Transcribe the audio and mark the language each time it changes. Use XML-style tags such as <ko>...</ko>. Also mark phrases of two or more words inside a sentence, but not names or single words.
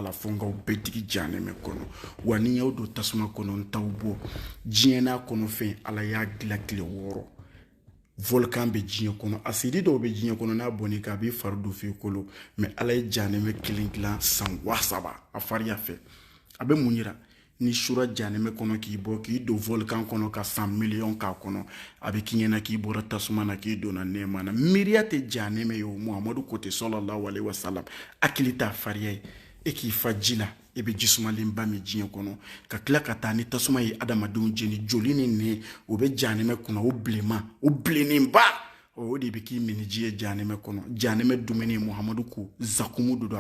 <bm>la fo nka o bɛɛ digi janɛmɛ kɔnɔ wa ni y'aw don tasuma kɔnɔ n t'aw bɔ diɲɛ n'a kɔnɔ fɛn ala y'a dilan tile 6 volcan bɛ diɲɛ kɔnɔ asidi dɔw bɛ diɲɛ kɔnɔ n'a bɔn'i kan a b'i fari don f'i kolo mɛ ala ye janɛmɛ kelen dilan san 3,000 a fariya fɛ a bɛ mun yira ni sura janɛmɛ kɔnɔ k'i bɔ k'i don volcan kɔnɔ ka 100 millions k'a kɔnɔ a bɛ k'i ɲɛna k'i bɔra tasuma na k'i donna nɛɛma na miiriya tɛ janɛmɛ ye o muhamadu ko ten</bm> <ar>صلى الله عليه وسلم</ar> <bm>hakili t'a fariya ye e k'i fa ji la e bɛ jisumalenba min diɲɛ kɔnɔ ka tila ka taa ni tasuma ye adamadenw jeni joli ni nɛn o bɛ janɛmɛ kɔnɔ o bilenma o bilennenba o de bɛ k'i minɛ ji ye janɛmɛ kɔnɔ janɛmɛ dumuni muhamadu ko zakumu don a</bm>